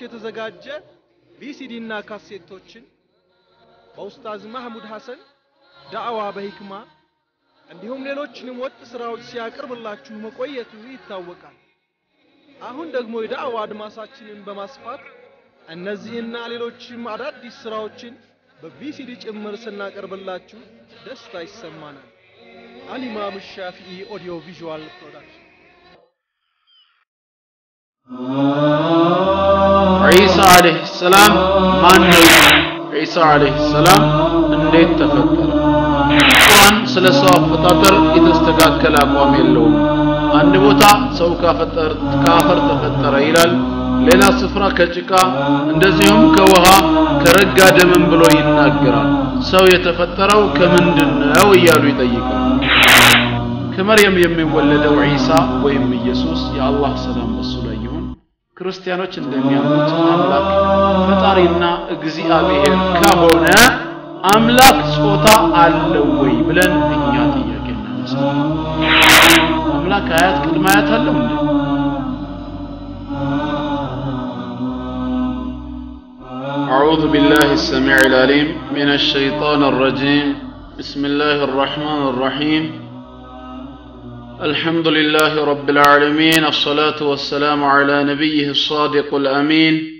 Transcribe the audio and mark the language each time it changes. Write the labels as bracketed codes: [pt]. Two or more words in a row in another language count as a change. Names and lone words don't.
[am] የተዘጋጀ ቪሲዲና ካሴቶችን በኡስታዝ መሐሙድ ሐሰን ዳዕዋ በሂክማ እንዲሁም ሌሎችንም ወጥ ስራዎች ሲያቀርብላችሁ መቆየቱ ይታወቃል። አሁን ደግሞ የዳዕዋ አድማሳችንን በማስፋት እነዚህና ሌሎችም አዳዲስ ስራዎችን በቪሲዲ ጭምር ስናቀርብላችሁ ደስታ ይሰማናል። الإمام الشافعي أوديو فيجوال برودكشن [ar] عيسى عليه السلام [am] ማን ነው [ar] عيسى عليه السلام [am] እንዴት ተፈጠረ ቁርአን ስለሰው አፈጣጠር የተስተካከለ አቋም የለውም አንድ ቦታ ሰው ካፈር ተፈጠረ ይላል ሌላ ስፍራ ከጭቃ እንደዚሁም ከውሃ ከረጋ ደም ብሎ ይናገራል ሰው የተፈጠረው ከምንድነው ይያሉ ይጠይቃል ከመርየም የሚወለደው ዒሳ ወይም ኢየሱስ የአላህ ሰላም በሱ ላይ ይሁን ክርስቲያኖች እንደሚያምኑት አምላክ ፈጣሪና እግዚአብሔር ከሆነ አምላክ ጾታ አለው ወይ ብለን እኛ ጥያቄ እናነሳለን አምላክ አያት ቅድመ አያት አለው እንዴ [ar] أعوذ بالله السميع العليم من الشيطان الرجيم بسم الله الرحمن الرحيم الحمد لله رب العالمين الصلاة والسلام على نبيه الصادق الأمين